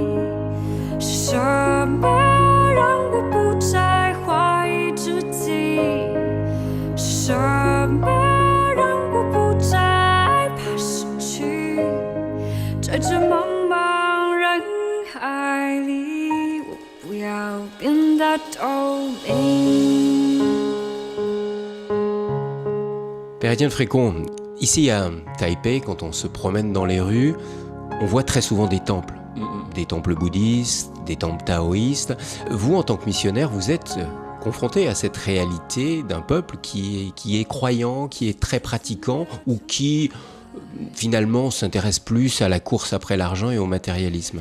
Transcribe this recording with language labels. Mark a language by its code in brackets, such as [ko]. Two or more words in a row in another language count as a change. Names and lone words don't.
[zh] 是什么让我不再怀疑自己？是什么让我不再害怕失去？在这茫茫人海里，我不要变得透明。 [fr] Père Étienne Frécon, ici à Taipei, quand on se promène dans les rues, on voit très souvent des temples. Des temples bouddhistes, des temples taoïstes. Vous, en tant que missionnaire, vous êtes confronté à cette réalité d'un peuple qui est croyant, qui est très pratiquant, ou qui finalement s'intéresse plus à la course après l'argent et au matérialisme.